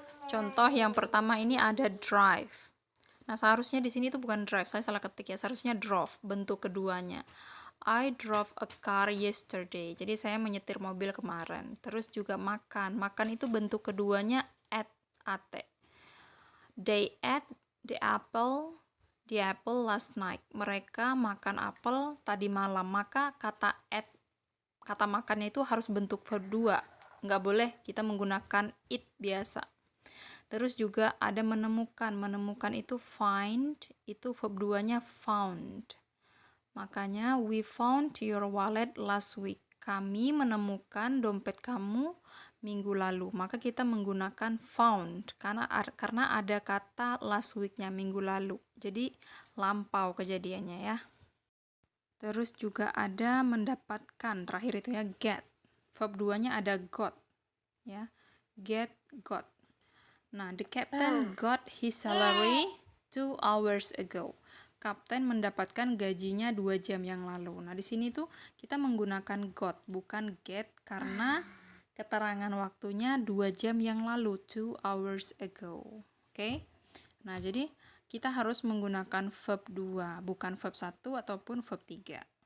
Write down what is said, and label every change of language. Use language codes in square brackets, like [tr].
[id] Contoh yang pertama ini ada drive. Nah, seharusnya di sini itu bukan drive, saya salah ketik ya. Seharusnya drove, bentuk keduanya. [en] I drove a car yesterday. [id] Jadi saya menyetir mobil kemarin. Terus juga makan. Makan itu bentuk keduanya at. [en] They ate the apple last night. [id] Mereka makan apel tadi malam. Maka kata makannya itu harus bentuk verb 2. Nggak boleh kita menggunakan it biasa. Terus juga ada menemukan. Menemukan itu find, itu verb 2-nya found. [en] Makanya we found your wallet last week. [id] Kami menemukan dompet kamu minggu lalu. Maka kita menggunakan found karena ada kata last week-nya, minggu lalu. Jadi lampau kejadiannya ya. Terus juga ada mendapatkan. Terakhir itu ya get. Verb 2-nya ada got. Ya. Get, got. [en] Nah, the captain got his salary 2 hours ago. [id] Kapten mendapatkan gajinya 2 jam yang lalu. Nah, di sini tuh kita menggunakan got, bukan get, karena keterangan waktunya 2 jam yang lalu, [en] 2 hours ago. [id] Oke? Nah, jadi kita harus menggunakan verb 2, bukan verb 1 ataupun verb 3.